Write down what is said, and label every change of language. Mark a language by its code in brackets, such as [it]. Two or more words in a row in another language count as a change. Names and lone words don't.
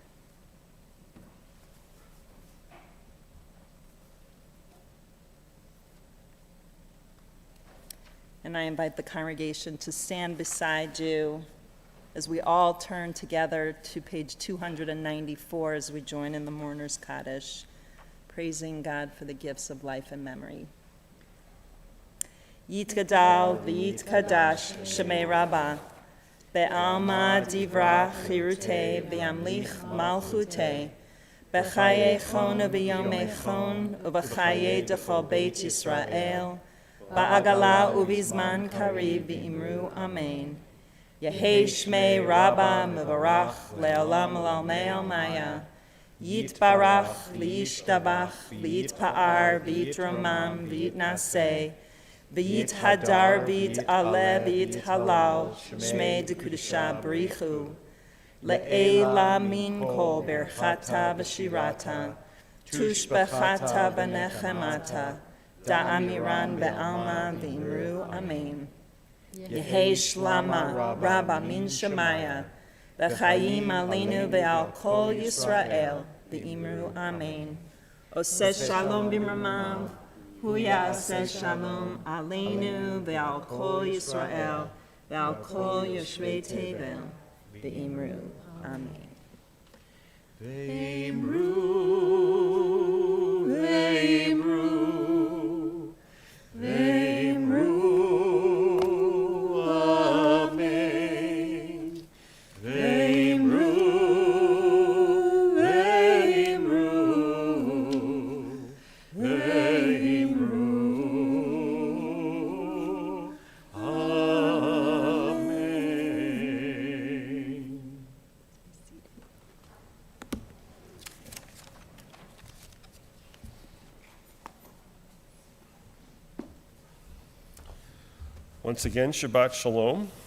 [en] And I invite the congregation to stand beside you as we all turn together to page 294 as we join in the Mourner's Kaddish, praising God for the gifts of life and memory. [arc] יתגדל ויתקדש שמיה רבא בעלמא די ברא כרעותיה וימליך מלכותיה בחייכון וביומיכון ובחיי דכל בית ישראל, בעגלא ובזמן קריב ואמרו אמן. יהא שמיה רבא מברך לעלם ולעלמי עלמיא יתברך וישתבח ויתפאר ויתרומם ויתנשא ויתהדר ויתעלה ויתהלל שמיה דקודשא בריך הוא לעלא מן כל ברכתא ושירתא תשבחתא ונחמתא דאמירן בעלמא ואמרו אמן. יהא שלמא רבא מן שמיא, [he] וחיים עלינו ועל כל ישראל [arc] ואמרו אמן. [he] עושה שלום במרומיו הוא יעשה שלום עלינו ועל כל ישראל ועל כל יושבי תבל ואמרו. Amen. ואמרו ואמרו ואמרו אמן. ואמרו ואמרו ואמרו, amen. [en] Once again, [he] שבת שלום.